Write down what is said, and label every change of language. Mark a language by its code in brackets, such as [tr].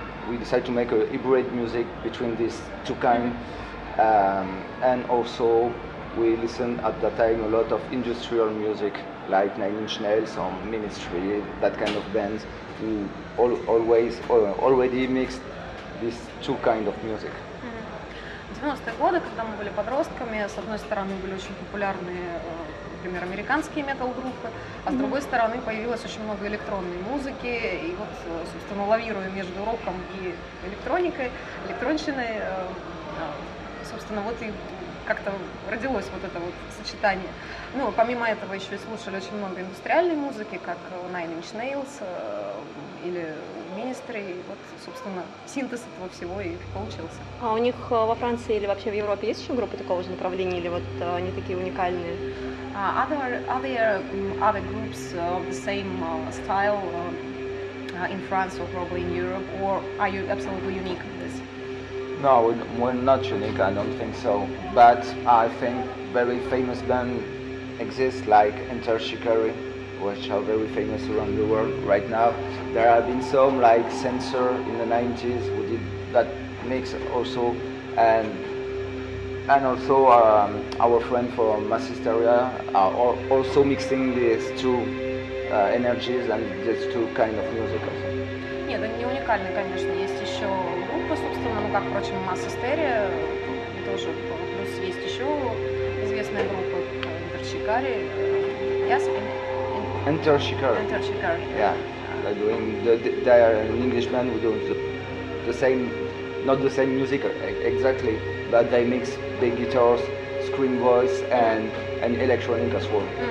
[en] we decided to make a hybrid music between these two kinds, and also we listened at that time a lot of industrial music like Nine Inch Nails or Ministry, that kind of bands who already mixed these two kind of music. [ru] В 90-е годы, когда мы были подростками, с одной стороны были очень популярны, например, американские метал-группы, а с другой стороны появилось очень много электронной музыки, и вот, собственно, лавируя между роком и электронщиной, собственно, вот и как-то родилось вот это вот сочетание. Ну, помимо этого еще и слушали очень много индустриальной музыки, как Nine Inch Nails или Ministry. Вот, собственно, синтез этого всего и получился. А у них во Франции или вообще в Европе есть еще группы такого же направления, или вот они такие уникальные? [en] Are there other groups of the same style in France or probably in Europe, or are you absolutely unique in this? No, we're not unique, I don't think so. But I think very famous bands exist like Enter Shikari, which are very famous around the world right now. There have been some like Censor in the 90s who did that mix also, and also our friend from Massisteria are also mixing these two energies and these two kind of music also. [ru] Нет, они не уникальны, конечно. Есть еще группы, собственно, ну как, впрочем, Массистерия тоже, плюс есть еще известная группа Enter Shikari. [en] Yes, Enter Shikari. Enter Shikari. Yeah, they're doing they are an English band who do the same, not the same music exactly, but they mix big guitars, scream voice, and electronic as well.